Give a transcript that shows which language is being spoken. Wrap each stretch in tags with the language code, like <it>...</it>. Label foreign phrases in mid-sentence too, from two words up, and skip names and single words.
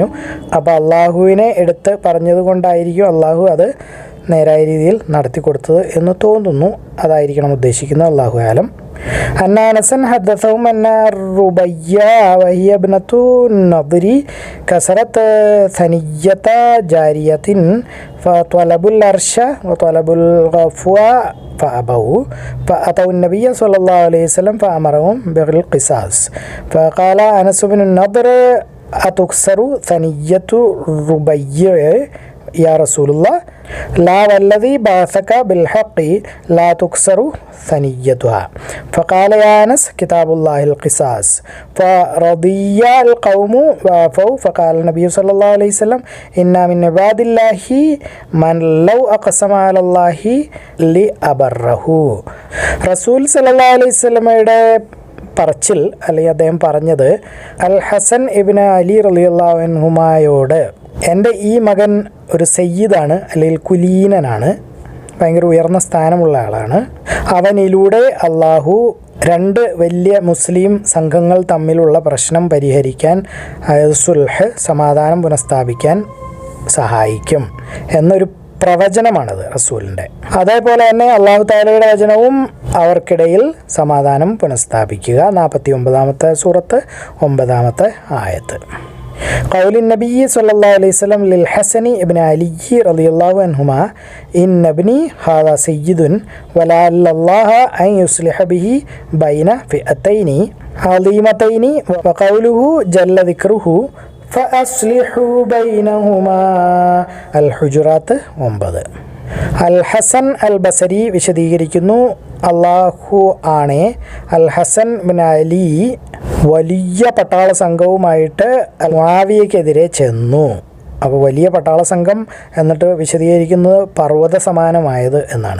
<ml>അപ്പോൾ അള്ളാഹുവിനെ എടുത്ത് പറഞ്ഞത് കൊണ്ടായിരിക്കും അള്ളാഹു അത് നേരായ രീതിയിൽ നടത്തി കൊടുത്തത് എന്ന് തോന്നുന്നു. അതായിരിക്കണം ഉദ്ദേശിക്കുന്നത്,</ml> <ar>الله أعلم. أن أنسا حدثهم أن الربيع وهي ابنة النضر كسرت ثنية جارية فطلبوا الأرش وطلبوا العفو فأبوا فأتوا النبي صلى الله عليه وسلم فأمرهم بالقصاص فقال أنس بن النضر أتكسر ثنية الربيع يا رسول الله لا والذي بعثك بالحق لا تكسر ثنيتها فقال يا أنس كتاب الله القصاص فرضي القوم وعفوا فقال النبي صلى الله عليه وسلم إنا من عباد الله من لو أقسم على الله</ar> <ml>لأبره റസൂൽ</ml> <ar>صلى الله عليه وسلم</ar> <ml>പറച്ചിൽ, അല്ലെങ്കിൽ അദ്ദേഹം പറഞ്ഞത്, അൽ ഹസൻ ഇബ്നു അലി</ml> <ar>رضي الله عنهما,</ar> <ml>എൻ്റെ ഈ മകൻ ഒരു സയ്യിദാണ്, അല്ലെങ്കിൽ കുലീനനാണ്, ഭയങ്കര ഉയർന്ന സ്ഥാനമുള്ള ആളാണ്. അവനിലൂടെ അള്ളാഹു 2 വലിയ മുസ്ലിം സംഘങ്ങൾ തമ്മിലുള്ള പ്രശ്നം പരിഹരിക്കാൻ, അതായത് സുൽഹ്, സമാധാനം പുനഃസ്ഥാപിക്കാൻ സഹായിക്കും എന്നൊരു പ്രവചനമാണത് റസൂലിൻ്റെ. അതേപോലെ തന്നെ അള്ളാഹു തആലയുടെ വചനവും അവർക്കിടയിൽ സമാധാനം പുനഃസ്ഥാപിക്കുക. 49-ാമത്തെ സൂറത്ത് 9-ാമത്തെ ആയത്ത്.</ml> <ar>قول النبي صلى الله عليه وسلم للحسن ابن علي رضي الله عنهما إن ابني هذا سيد ولعل الله أن يصلح به بين فئتين عظيمتين وقوله جل ذكره فأصلحوا بينهما. الحجرات 9.</ar> <ml>അൽ ഹസൻ അൽ ബസരി വിശദീകരിക്കുന്നു, അള്ളാഹു ആണേ, അൽ ഹസൻ ബിൻ അലി വലിയ പട്ടാള സംഘവുമായിട്ട് മുആവിയക്കെതിരെ ചെന്നു. അപ്പോൾ വലിയ പട്ടാള സംഘം എന്നിട്ട് വിശദീകരിക്കുന്നത് പർവ്വത സമാനമായത് എന്നാണ്.</ml>